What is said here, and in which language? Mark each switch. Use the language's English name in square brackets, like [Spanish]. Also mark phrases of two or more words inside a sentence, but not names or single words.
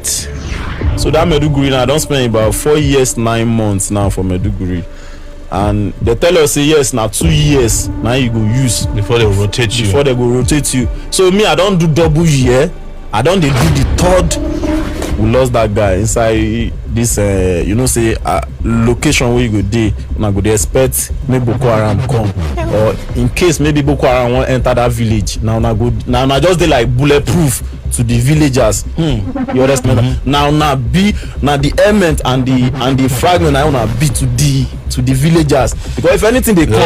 [Nigerian Pidgin] So that Meduguri now, I don't spend about 4 years 9 months now for Meduguri. And they tell us say yes now 2 years now you go use before they rotate you. So me I don't do double year. I don't do the third. We lost that guy inside this say location where you go dey. Now go dey expect maybe Boko Haram come, or in case maybe Boko Haram won't enter that village. Now just they like bulletproof to the villagers. You understand? Now the element and the fragment I wanna be to the villagers, because if anything they come